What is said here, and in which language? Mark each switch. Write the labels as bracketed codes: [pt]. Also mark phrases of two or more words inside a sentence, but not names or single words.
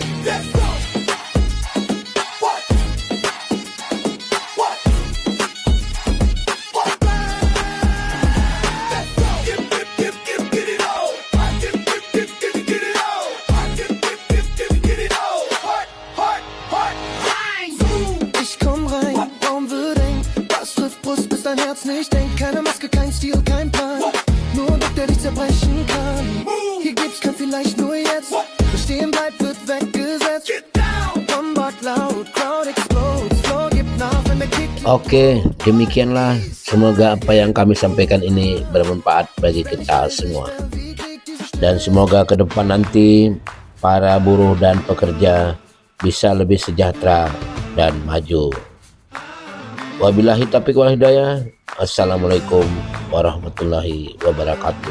[en] Let's go! What? What? What? Let's go! Get it on! Get it on! Get it on! Heart! [de] Ich komm rein, Raum wird eng. Das trifft Brust, bis dein Herz nicht denkt. Keine Maske, kein Stil, kein Plan. Nur ein Blick, der dich zerbrechen kann. Hier gibt's kein vielleicht, nur jetzt. Wer stehen bleibt, wird weggesetzt. Bombard laut, [en] crowd explodes. [de] Floor gibt nach, wenn der Kick. [id] Oke, demikianlah. Semoga apa yang kami sampaikan ini bermanfaat bagi kita semua. Dan semoga ke depan nanti para buruh dan pekerja bisa lebih sejahtera dan maju. [ar] وبالله التوفيق والهداية. السلام عليكم ورحمة الله وبركاته.